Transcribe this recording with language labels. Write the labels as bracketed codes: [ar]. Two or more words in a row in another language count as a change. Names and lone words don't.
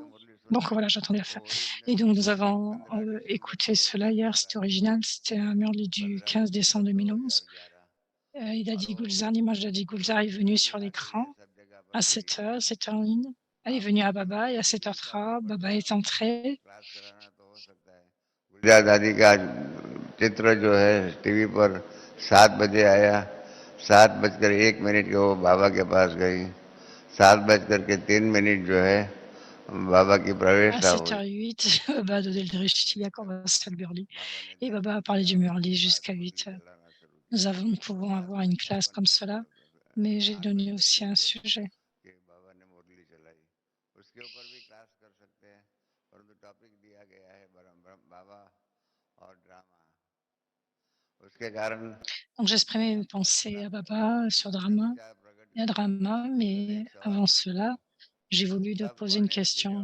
[fr] Donc voilà, j'attendais la fin. Et donc nous avons écouté cela hier, c'était original, c'était un Murli du 15 décembre 2011. Dadi Gulzar, l'image de Dadi Gulzar est venue sur l'écran à 7h, 7h01. Elle est venue à Baba et à 7h03, Baba est entré. [hi] गुलजार दादी का चित्र जो है टीवी पर 7 बजे आया, 7:01 के वो बाबा के पास गई, 7:03 जो है बाबा की प्रवेश [fr] À 7h08, Baba a donné le drishti, a commencé le Murli. Et Baba a parlé du Murli jusqu'à 8h. Nous pouvons avoir une classe comme cela, mais j'ai donné aussi un sujet. Donc j'exprimais mes pensées à Baba sur Drama et à Drama, mais avant cela, j'ai voulu te poser une question.